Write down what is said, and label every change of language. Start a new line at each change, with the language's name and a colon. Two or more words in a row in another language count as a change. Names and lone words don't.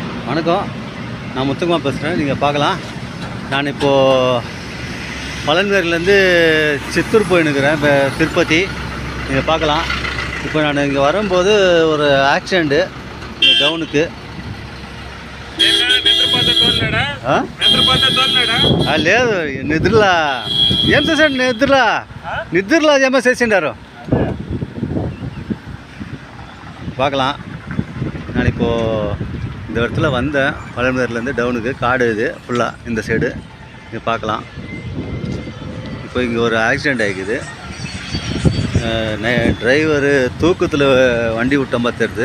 Tamil: வணக்கம், நான் முத்துக்குமார் பேசுகிறேன். நீங்கள் பார்க்கலாம், நான் இப்போது பழனிவேரிலேருந்து சித்தூர் போயின்னுக்கிறேன். இப்போ திருப்பதி நீங்கள் பார்க்கலாம். இப்போ நான் இங்கே வரும்போது ஒரு ஆக்சிடெண்ட்டு டவுனுக்கு.
Telugu: లేదు నిద్రలా ఏం చేశాడు? నిద్రలా ఏమో చేసిండారు பார்க்கலாம்.
Tamil: நான் இப்போது இந்த இடத்துல வந்தேன். பழனிவேரிலேருந்து டவுனுக்கு. காடு இது ஃபுல்லாக இந்த சைடு நீங்கள் பார்க்கலாம். இப்போ இங்கே ஒரு ஆக்சிடெண்ட் ஆகிக்குது. டிரைவரு தூக்கத்தில் வண்டி விட்ட மாதிரி தெரியுது.